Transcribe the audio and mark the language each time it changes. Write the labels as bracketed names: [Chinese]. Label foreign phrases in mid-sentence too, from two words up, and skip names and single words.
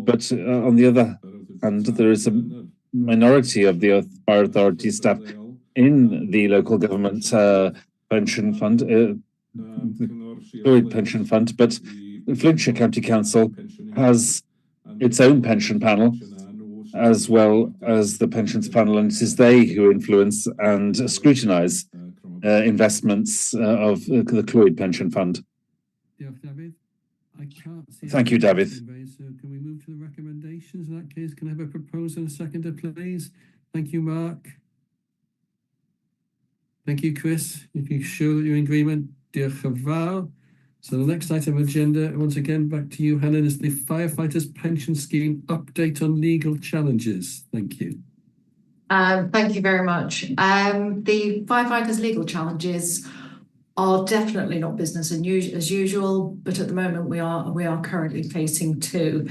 [English] But on the other hand, there is a minority of the fire authority staff in the local government pension fund, Clwyd pension fund, but Flintshire County Council has its own pension panel, as well as the pensions panel, and it is they who influence and scrutinise investments of the Clwyd pension fund. Thank you, David. So can we move to the recommendations? In that case, can I have a proposer and a seconder, please? Thank you, Mark. Thank you, Chris. If you show that you're in agreement, [Welsh] diolch yn fawr. [English] So the next item on the agenda, once again, back to you, Helen, is the Firefighters Pension Scheme update on legal challenges. Thank you. Thank you very much. The firefighters' legal challenges are definitely not business as usual, but at the moment we are currently facing two.